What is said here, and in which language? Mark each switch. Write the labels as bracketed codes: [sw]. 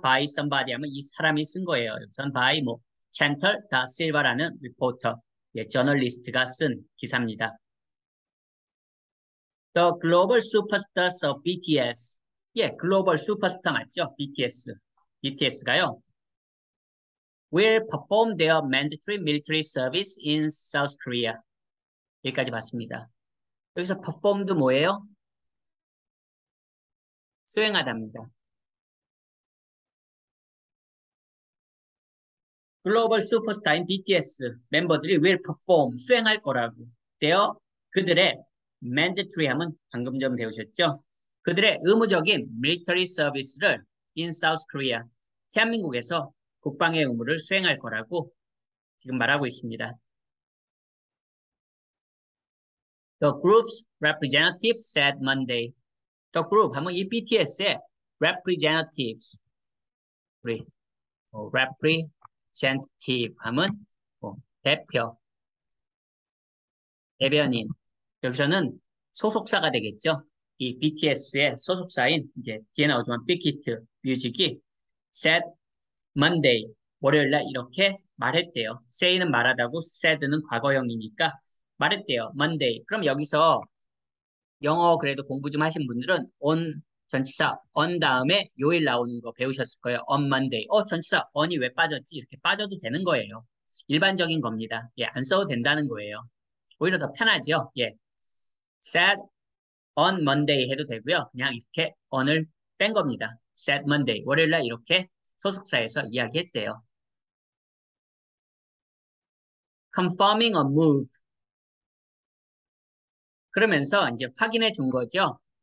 [en] by somebody [ko] 하면 이 사람이 쓴 거예요. 여기선 by 뭐 chantal da silva라는 리포터, 예, 저널리스트가 쓴 기사입니다. [en] The global superstars of BTS. [ko] 예, 글로벌 슈퍼스타 맞죠? BTS가요. [en] Will perform their mandatory military service in South Korea. [ko] 여기까지 봤습니다. 여기서 perform도 뭐예요? 수행하답니다. 글로벌 슈퍼스타인 BTS 멤버들이 [en] will perform, [ko] 수행할 거라고. 그들의 mandatory 하면 방금 전 배우셨죠? 그들의 의무적인 [en] military service [ko] 를 [en] in South Korea, [ko] 대한민국에서 국방의 의무를 수행할 거라고 지금 말하고 있습니다. [en] The group's representatives said Monday. The group [ko] 하면 이 BTS의 representatives, 우리 representative 하면 대표, 대변인. 여기서는 소속사가 되겠죠. 이 BTS의 소속사인 이제 뒤에 나오지만 빅히트 뮤직이 [en] said Monday, [ko] 월요일날 이렇게 말했대요. say는 말하다고 said는 과거형이니까 말했대요. [en] Monday. [ko] 그럼 여기서 영어 그래도 공부 좀 하신 분들은 on 전치사 on 다음에 요일 나오는 거 배우셨을 거예요. [en] on Monday. [ko] 전치사 on이 왜 빠졌지? 이렇게 빠져도 되는 거예요. 일반적인 겁니다. 예, 안 써도 된다는 거예요. 오히려 더 편하죠. 예. [en] said on Monday [ko] 해도 되고요. 그냥 이렇게 on을 뺀 겁니다. [en] said Monday. [ko] 월요일날 이렇게 소속사에서 이야기했대요. [en] confirming a move. [ko] 그러면서 이제 확인해 준 거죠.